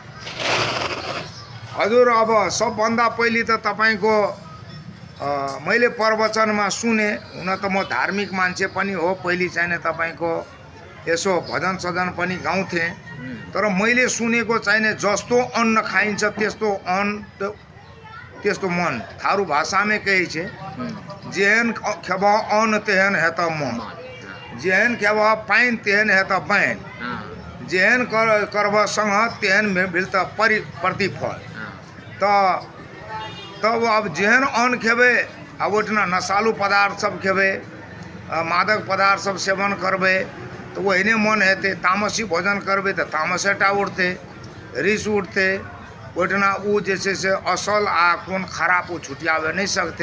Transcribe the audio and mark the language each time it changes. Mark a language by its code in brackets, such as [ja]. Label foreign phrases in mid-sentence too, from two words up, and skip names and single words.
[ne] हजुर, अब सबभन्दा पहिले त तपाईँको मैले प्रवचनमा सुने, हुन त म धार्मिक मान्छे पनि हो, पहिले चाहिने तपाईँको यसो भजन सजन पनि गाउँथेँ, तर मैले सुनेको चाहिने जस्तो अन्न खाइन्छ त्यस्तो मन। [thq] थारू भाषामै कहै छै जेहन खेब अन्न तेहन हेत मन, जेहन खेब पाइन तेहन हेत बैन, जेहन करब संग तेहन मिलत प्रतिफल। तब अब जेहन अन्न खेबै, अब ओहिठिना नशालु पदार्थ सब खेबै, मादक पदार्थ सब सेवन करबै तो वही मन हेतै, तामसी भोजन करबै तो तामसेटा उठतै, रिस उठतै, ओहिठिना ऊ जे छै से असल आ कोन खराब ऊ छुटियाबे नहीं सकते।